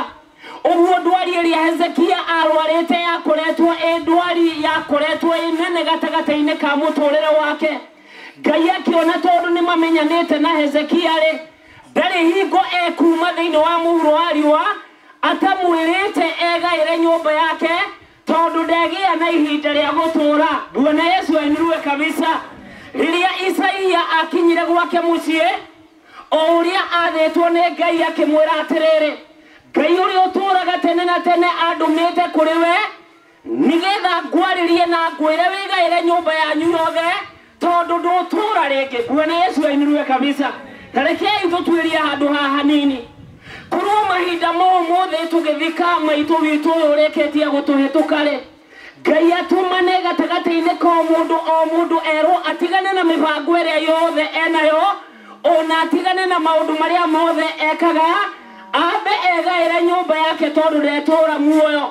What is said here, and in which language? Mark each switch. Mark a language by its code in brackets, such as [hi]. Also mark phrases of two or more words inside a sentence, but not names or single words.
[ki] Ũguo ndwari ĩrĩa Hezekia arwarĩte yakoretwo ndwari yakoretwo nene gatagatĩ-inĩ ka mũtũrĩre wake. Ngai akĩona tondũ nĩmamenyanĩte na Hezekia rĩ, ndarĩ hingo ekuma thĩinĩ wa mũhuro wa riũa atamwĩrĩte egaĩre nyũmba yake tondũ ndegĩa na ihinda rĩa gũtũũra. [sw] Bwana Yesu ainirue kabisa. [ki] Rĩrĩa Isaia akinyire gwake mũciĩ, o ũrĩa athĩtwo nĩ Ngai akĩmwĩra atĩrĩrĩ, Ngai ũrĩa ũtũũraga tene na tene andũmĩte kũrĩ we nĩgetha ngwarĩrie na ngwĩre wĩgaĩre nyũmba yanyu yothe tondũ ndũtũũra rĩngĩ. [sw] Bwana Yesu ainirue kabisa. [ki] Na rekei tũtuĩrie handũ haha hanini. Korwo mahinda mothe tũgĩthika maitũ witũ ũyũ ũrĩkĩtie gũtũhĩtũka rĩ, Ngai atũmane gatagatĩ-inĩ ka o mũndũ erwo atigane na mĩbango ĩrĩa yothe enayo, ona atigane na maũndũ marĩa mothe ekaga, ambe egaĩre nyũmba yake tondũ ndetũũra muoyo.